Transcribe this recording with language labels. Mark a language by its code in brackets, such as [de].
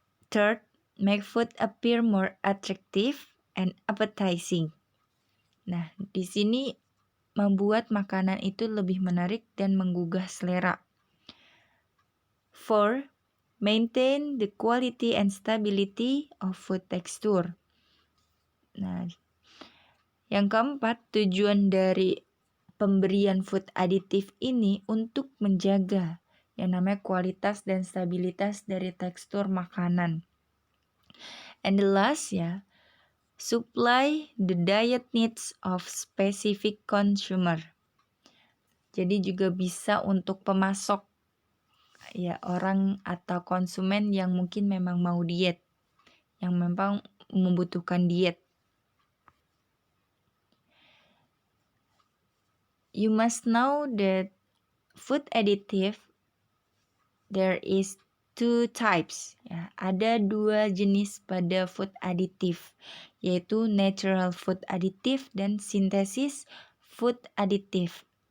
[en] Third, make food appear more attractive and appetizing. [id] Nah, di sini membuat makanan itu lebih menarik dan menggugah selera. [en] Four, maintain the quality and stability of food texture. [id] Nah, yang keempat, tujuan dari pemberian food additive ini untuk menjaga yang namanya kualitas dan stabilitas dari tekstur makanan. [en] And the last ya, supply the diet needs of specific consumer. [id] Jadi juga bisa untuk pemasok ya orang atau konsumen yang mungkin memang mau diet, yang memang membutuhkan diet. [en] You must know that food additive there is two types ya. [id] Ada 2 jenis pada food additive, yaitu natural food additive dan synthesis food additive.